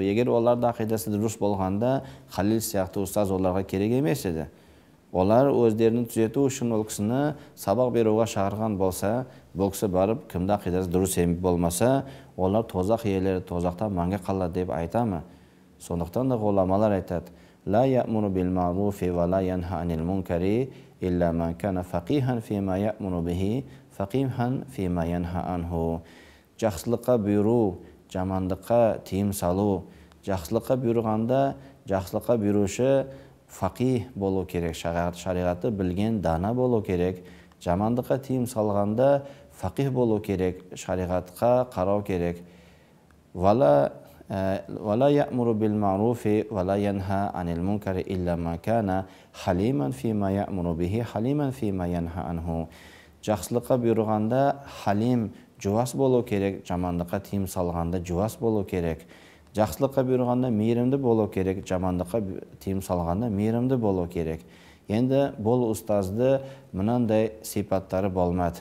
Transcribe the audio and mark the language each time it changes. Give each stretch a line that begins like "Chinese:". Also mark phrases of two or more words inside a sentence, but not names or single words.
Kazakh: Егер оларды ақидасы дұрыс болғанда, Халил сияқты ұстаз оларға керек емес еді. Олар өздерін түзету үшін ол кісіні сабақ беруге шақырған болса, бұл кісі барып, кімді ақидасы дұрыс болмаса, олар тозақ иелері тозақта мәңгі қалады деп айтамы? Сондықтан да ғұламалар айтады:
Arabic: لا يأمر بالمعروف ولا ينهى عن المنكر إلا من كان فقيها فيما يأمر به فقيها فيما ينهى عنه.
Kazakh: Жақсылыққа бұйыру, жамандыққа тыйым салу. Жақсылыққа бұйырғанда, жақсылыққа бұйырушы фақих болу керек, шариғатты білген дана болу керек. Жамандыққа тыйым салғанда фақих болу керек, шариғатқа қарау керек.
Arabic: ولا يأمر بالمعروف ولا ينهى عن المنكر إلا ما كان حليما فيما يأمر به حليما فيما ينهى عنه.
Kazakh: Жақсылыққа бұйырғанда халим, жуас болу керек, жамандыққа тыйым салғанда жуас болу керек. Жақсылыққа бұйырғанда мейірімді болу керек, жамандыққа тыйым салғанда мейірімді болу керек. Енді бұл ұстазды мынандай сипаттары болмады.